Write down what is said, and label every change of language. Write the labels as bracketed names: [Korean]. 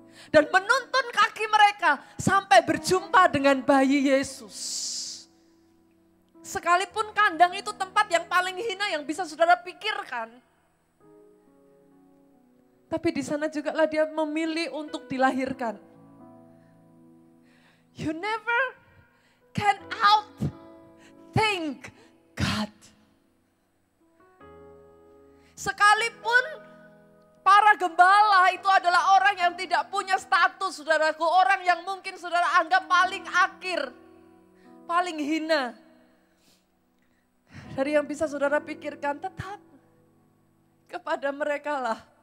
[Indonesian] Dan menuntun kaki mereka sampai berjumpa dengan bayi Yesus. Sekalipun kandang itu tempat yang paling hina yang bisa saudara pikirkan. Tapi di sana juga lah dia memilih untuk dilahirkan. [English] You never can outthink God. [Indonesian] Sekalipun para gembala itu adalah orang yang tidak punya status, saudaraku. Orang yang mungkin saudara anggap paling akhir, paling hina. Dari yang bisa saudara pikirkan, tetap kepada mereka lah.